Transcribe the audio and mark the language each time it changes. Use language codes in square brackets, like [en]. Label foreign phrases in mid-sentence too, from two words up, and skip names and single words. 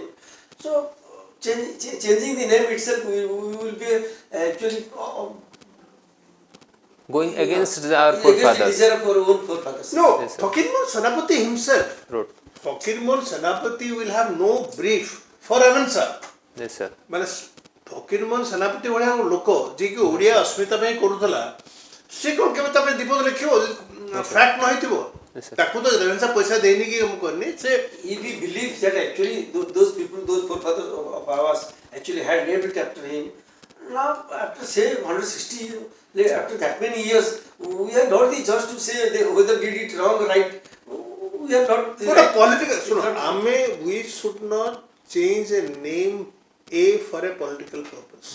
[en] So changing the name itself, we will be actually Going against our forefathers. Against our own forefathers. No, Yes, sir. Fakirmon Senapati himself. Wrote. Fakirmon Senapati will have no brief for heaven's sake. Yes, sir. [or] ମାନେ ଫକୀରମୋହନ ସେନାପତି ଭଳିଆ ଲୋକ ଯିଏକି ଓଡ଼ିଆ ଅସ୍ମିତା ପାଇଁ କରୁଥିଲା, ସେ କ'ଣ କେବେ ତା ପାଇଁ ଦୀପକ ଲେଖିବ ଫ୍ୟାକ୍ଟ ନ ହେଇଥିବ? ତାକୁ ତ ରେଭେନ୍ସା ପଇସା ଦେଇନି କି ମୁଁ କରିନି ସେ। [en] If we believe that actually those people, those forefathers of ours actually had named it after him, now after say 160 years, after that many years, we are not the judge to say whether did it wrong or right. We are not. But a political, we should not change a name A for a political purpose.